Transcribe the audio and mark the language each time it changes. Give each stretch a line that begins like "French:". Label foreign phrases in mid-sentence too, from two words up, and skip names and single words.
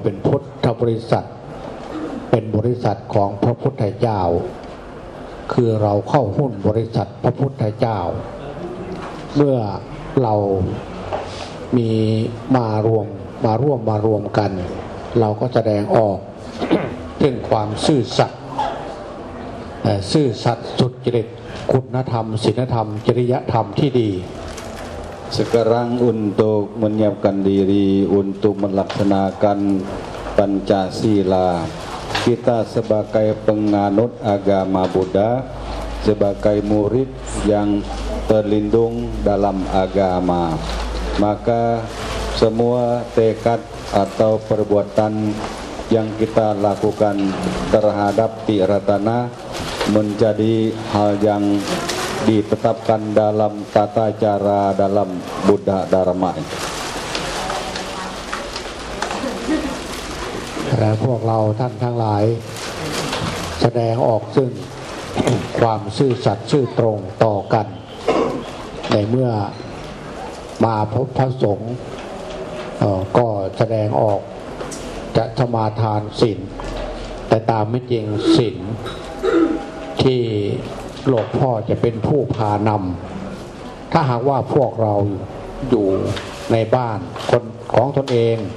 Thai: เป็นพุทธบริษัทเป็นบริษัทของพระพุทธเจ้าคือเราเข้าหุ้นบริษัทพระพุทธเจ้าเมื่อเรามีมารวมกันเราก็แสดงออก ถึงความซื่อสัตย์สุจริตคุณธรรมศีลธรรมจริยธรรมที่ดี
Indonesian: Sekarang untuk menyiapkan diri untuk melaksanakan Pancasila, kita sebagai penganut agama Buddha, sebagai murid yang terlindung dalam agama, maka semua tekad atau perbuatan yang kita lakukan terhadap Tiratana menjadi hal yang ditetapkan dalam tata cara dalam Buddha Dharma.
Thai: และพวกเราท่านทั้งหลายแสดงออกซึ่ง ความซื่อสั ตย์ซื่อตรงต่อกันในเมื่อมาพบพระสงฆ์ก็แสดงออกจะสมาทานศีลแต่ตามไม่จริงศีลที่หลวงพ่อจะเป็นผู้พานำถ้าหากว่าพวกเราอยู่ในบ้านคนของตนเอง